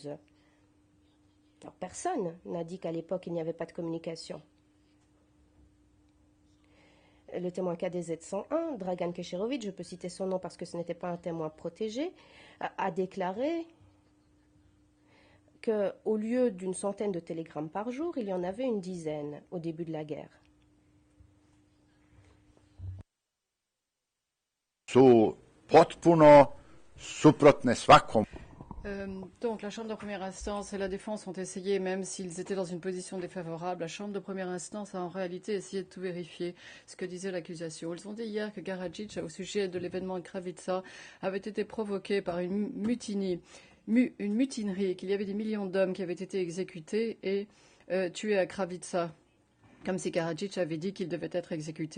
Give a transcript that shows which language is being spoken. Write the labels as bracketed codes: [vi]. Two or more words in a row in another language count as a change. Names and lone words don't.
[fr] Alors, personne n'a dit qu'à l'époque, il n'y avait pas de communication. le témoin KDZ-101, Dragan Kešerović, je peux citer son nom parce que ce n'était pas un témoin protégé, a déclaré qu'au lieu d'une centaine de télégrammes par jour, il y en avait une dizaine au début de la guerre. [sr] Su potpuno suprotne svakom. [fr] Donc la Chambre de première instance et la défense ont essayé, même s'ils étaient dans une position défavorable, la Chambre de première instance a en réalité essayé de tout vérifier, ce que disait l'accusation. Ils ont dit hier que Karadzic, au sujet de l'événement de Kravica, avait été provoqué par une mutinerie, qu'il y avait des millions d'hommes qui avaient été exécutés et tués à Kravica, comme si Karadzic avait dit qu'il devait être exécuté.